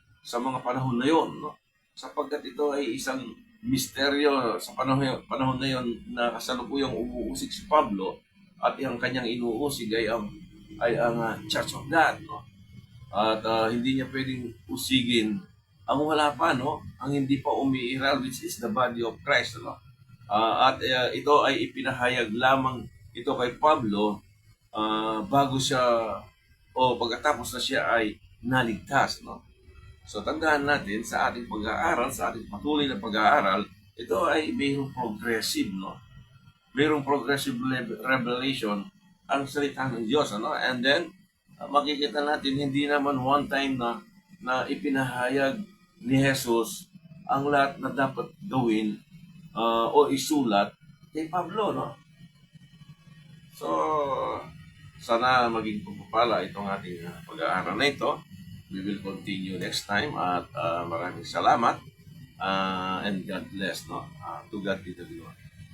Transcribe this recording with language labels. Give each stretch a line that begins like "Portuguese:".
Filipino: Sa mga panahon na yon, no? Sapagkat ito ay isang misteryo sa panahon na yon na kasalukuyang umuusig si Pablo at ang kanyang inuusig ay ang Church of God, no? At hindi niya pwedeng usigin ang wala pa, no? Ang hindi pa umiiral,
English: which is the body of Christ,
Filipino: no? Ito ay ipinahayag lamang ito kay Pablo bago siya o pagkatapos na siya ay naligtas, no? So tandaan natin sa ating pag-aaral, sa ating patuloy na pag-aaral, ito ay mayroong progressive, no? Mayroong progressive revelation ang salita ng Diyos, ano? And then makikita natin hindi naman one time na ipinahayag ni Jesus ang lahat na dapat gawin o isulat kay Pablo, no? So, sana maging pagpapala itong ating pag-aaral na ito.
English: We will continue next time
Filipino: at maraming salamat
English: and God bless, no? To God be the glory.